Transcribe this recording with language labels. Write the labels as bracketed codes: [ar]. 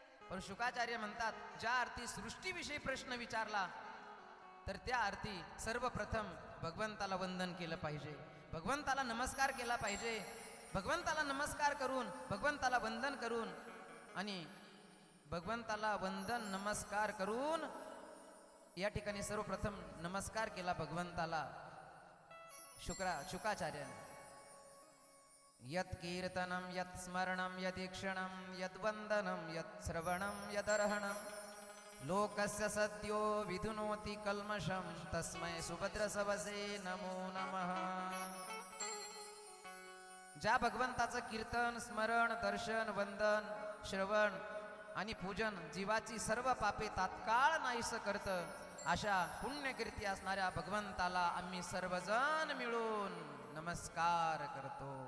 [mr] पण शुकाचार्य म्हणतात, ज्या अर्थी सृष्टीविषयी प्रश्न विचारला तर त्या अर्थी सर्वप्रथम भगवंताला वंदन केलं पाहिजे, भगवंताला नमस्कार केला पाहिजे. भगवंताला नमस्कार करून, भगवंताला वंदन करून आणि भगवंताला वंदन नमस्कार करून या ठिकाणी सर्वप्रथम नमस्कार केला भगवंताला शुकाचार्याने. [sa] यत् कीर्तनं यत् स्मरणं यदीक्षणं यद्वंदनं यत् श्रवणं यदर्हणं लोकस्य सद्यो विधुनोति कल्मषं तस्मै सुभद्रसवसे नमो नमः. [mr] ज्या भगवंताचं कीर्तन, स्मरण, दर्शन, वंदन, श्रवण आणि पूजन जीवाची सर्व पापे तात्काळ नाहीस करतं, अशा पुण्यकीर्ती असणाऱ्या भगवंताला आम्ही सर्वजण मिळून नमस्कार करतो.